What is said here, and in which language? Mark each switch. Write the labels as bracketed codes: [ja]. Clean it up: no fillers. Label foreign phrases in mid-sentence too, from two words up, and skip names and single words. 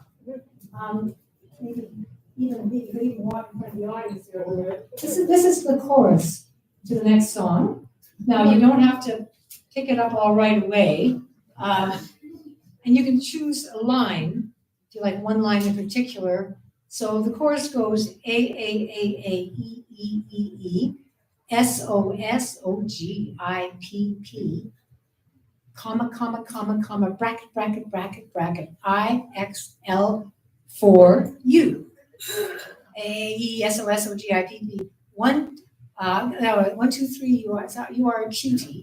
[en] Maybe even you could even walk in front of the audience here a little bit. This is the chorus to the next song. Now you don't have to pick it up all right away, and you can choose a line if you like one line in particular. So the chorus goes A E E E E S O S O G I P P. Comma, comma, comma, comma, bracket, bracket, bracket, bracket, IXL for you. AESOSOGIPP. 1, 2, 3, you are a cutie.